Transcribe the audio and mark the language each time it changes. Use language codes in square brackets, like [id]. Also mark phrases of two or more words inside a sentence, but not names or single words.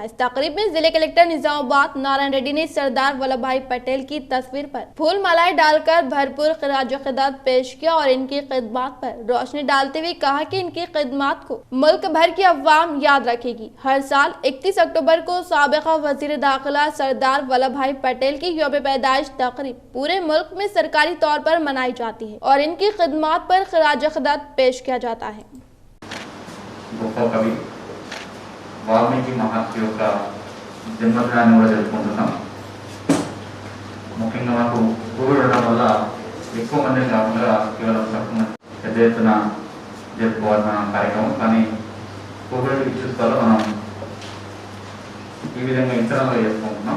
[ur] اس تقریب میں ضلع کلکٹر نظام آباد نارائن ریڈی نے سردار ولبھ بھائی پٹیل کی تصویر پر پھول مالائیں ڈال کر بھرپور خراج عقیدت پیش کیا اور ان کی خدمات پر روشنی ڈالتے ہوئے کہا کہ ان کی خدمات کو ملک بھر کی عوام یاد رکھے گی۔ ہر سال 31 اکتوبر کو سابقہ وزیر داخلہ سردار ولبھ بھائی پٹیل کی یوم پیدائش تقریب پورے ملک میں سرکاری طور پر منائی جاتی ہے اور ان کی خدمات پر خراج عقیدت پیش کیا జాతా ہے۔ [te] గొప్ప కవి వాల్మీకి మహర్షి యొక్క జన్మదినాన్ని కూడా జరుపుకుంటున్నాం। ముఖ్యంగా మనకు కోవిడ్ ఉండడం వల్ల ఎక్కువ మంది కాకుండా కేవలం తక్కువ పెద్ద ఎత్తున జరుపుకోవాల్సిన కార్యక్రమం, కానీ కోవిడ్ ఇష్యూస్ వల్ల మనం ఈ విధంగా ఇంటర్నల్గా చేసుకుంటున్నాం।